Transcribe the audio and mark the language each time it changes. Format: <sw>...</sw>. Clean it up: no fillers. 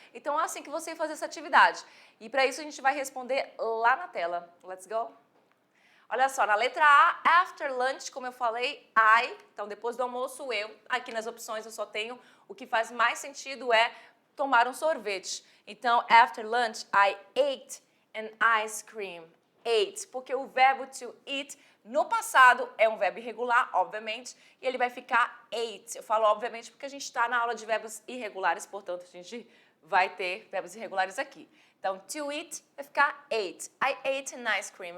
<pt>Então é assim que você vai fazer essa atividade. E para isso a gente vai responder lá na tela. Let's go? Olha só, na letra A, after lunch, como eu falei, I. Então depois do almoço eu. Aqui nas opções eu só tenho o que faz mais sentido é tomar um sorvete.</pt> <en>Então, after lunch, I ate an ice cream.</en> <pt>Ate, porque o verbo to eat no passado é um verbo irregular, obviamente, e ele vai ficar ate. Eu falo obviamente porque a gente está na aula de verbos irregulares, portanto, a gente vai ter verbos irregulares aqui.</pt> <en>Então, to eat vai ficar ate. I ate an ice cream.</en>